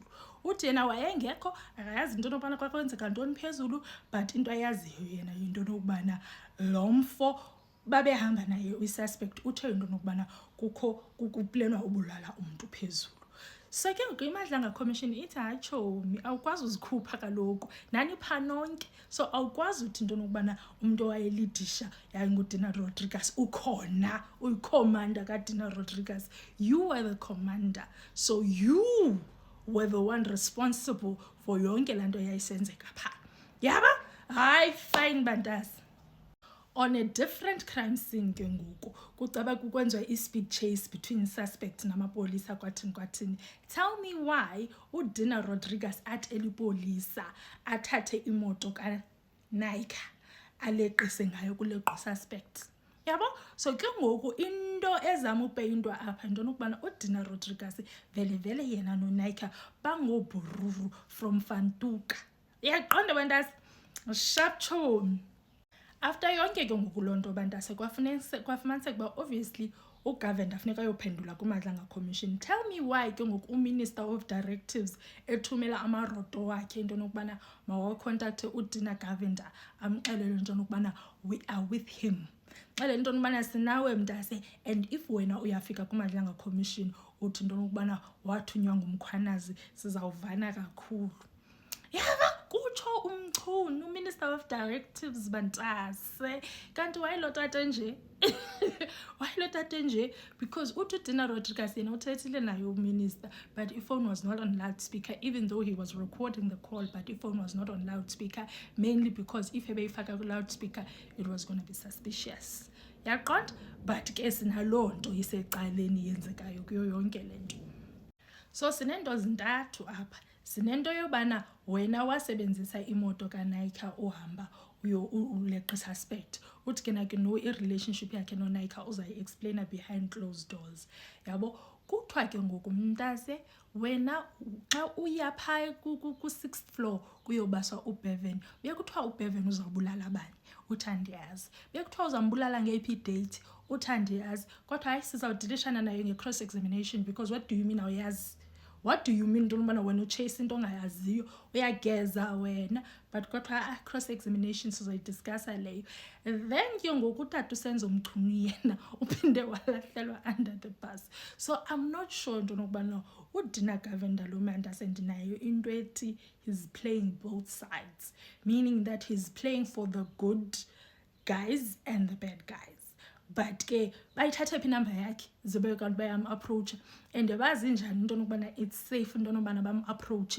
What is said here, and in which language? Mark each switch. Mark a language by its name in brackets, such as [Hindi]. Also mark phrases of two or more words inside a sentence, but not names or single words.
[Xhosa] Uthi yena wayengekho akayazi into nokubana kwakwenzeka ntoni phezulu, but into ayaziyo yena into nokubana lo mfo babehamba naye ususpect uthe into nokubana kukho kuplenwa ubulala umuntu phezulu. So ke ngoku iMadlanga Commission ithi hayi chomi awukwazi uzikhupha kaloku nani phanonke, so awukwazi uthi into nokubana umuntu owayelidisha yayinguDina Rodriguez ukhona uyikommander kaDina Rodriguez. [English] You were the commander, so you were the one responsible for [Xhosa] yonke lanto yayisenzeka pha yaba hayi [English] fine bantasi. On a different crime scene [Xhosa] ke ngoku kucaba kukwenziwa i-speed [English] chase between suspects [Xhosa] namapolisa kwathini. [English] Tell me why [Xhosa] uDina Rodriguez at elipolisa athathe imoto kaNaika aleqise ngayo kuleqo suspects yabo. So ke ngoku into ezama upeyintwa apha into nokubana uDina Rodriguez vele yena noNaika bangobhururu from Fantuka yaqonda bantasi. Sharp chomi. After yonke ke ngoku lonto bantase kwafumaniseka uba obviously uGovender funeka ayophendula kuMadlanga Commission. [English] Tell me why [Xhosa] ke ngoku uMinister of Directives ethumela amaroto wakhe into nokubana mawacontacte uDina Govender amxelele into nokubana [English] we are with him. [Xhosa] Xele into nokubana sinawe mntase, [English] and if [Xhosa] wena uyafika kuMadlanga Commission uthi into nokubana wathunywa ngumkhwanazi sizawuvana kakhulu. Yaba kutsho umchunu [English] uMinister of Directives [Xhosa] bantase kanti wayelotate nje [English] because [Xhosa] uthi Dina Rodriguez yena uthethile naye uMinister, [English] but ifone was not on loudspeaker even though he was recording the call, but ifone was not on loudspeaker mainly because if [Xhosa] ebeyifaka ku-loudspeaker [English] it was going to be suspicious yaqonda. [Xhosa] But ke sinaloo nto isecaleni yenzekayo kuyo yonke le nto. So sinento zintathu apha. Sinento yobana wena wasebenzisa imoto kaNaika uhamba uleqa suspect uthi ke nake no i-relationship yakhe noNaika uzayi-explainer [English] behind closed doors [Xhosa] yabo. Kuthiwa ke ngoku mntase wena xa uya phaa ku-6th floor kuyobaswa uBevan bekuthiwa uBevan uzawubulala abanye uthi andiyazi, bekuthiwa uzambulala ngeyiphi date uthi andiyazi, kodwa hayi sizawudilishana nayo nge-cross examination [English] because what do you mean [Xhosa] awuyazi? [English] What do you mean [Xhosa] into yobana wena uchase into ongayaziyo uyageza wena? But kodwa cross examination sizoyidiscussa leyo. Then ke ngoku utata usenza umchunu yena uphinde walahlelwa [English] under the bus. So I'm not sure [Xhosa] into nokubana uDina Govender lo manta sendinayo into ethi [English] he's playing both sides, meaning that he's playing for the good guys and the bad guys. [Xhosa] but ke bayithathe phi inamba yakhe zibe kanti bayam-approacha and bazi njani into nokubana [English] it's safe [Xhosa] into nokubana bam-approache.